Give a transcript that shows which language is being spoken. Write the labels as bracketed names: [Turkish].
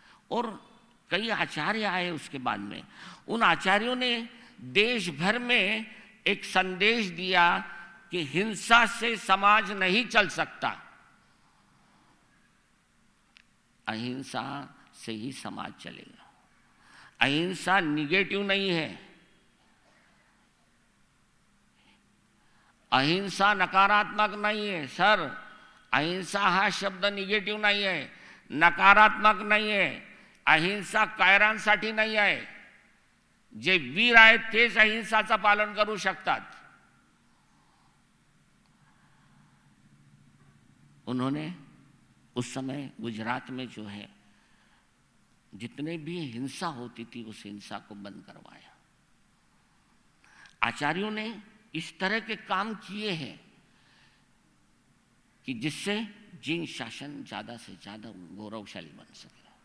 [Hindi] और कई आचार्य आए उसके बाद में। उन आचार्यों ने देश भर में एक संदेश दिया कि हिंसा से समाज नहीं चल सकता, अहिंसा से ही समाज चलेगा। अहिंसा निगेटिव नहीं है, अहिंसा नकारात्मक नहीं है सर। [Marathi] अहिंसा हा शब्द निगेटिव्ह नाही आहे, नकारात्मक नाही आहे। अहिंसा कायरांसाठी नाही आहे, जे वीर आहेत तेच अहिंसाचं पालन करू शकतात। [Hindi] उन्होंने उस समय गुजरात में जो है जितने भी हिंसा होती थी उस हिंसा को बंद करवाया। आचार्यों ने इस तरह के काम किए हैं कि जिससे जिन शासन ज्यादा से ज्यादा गौरवशाली बन सके।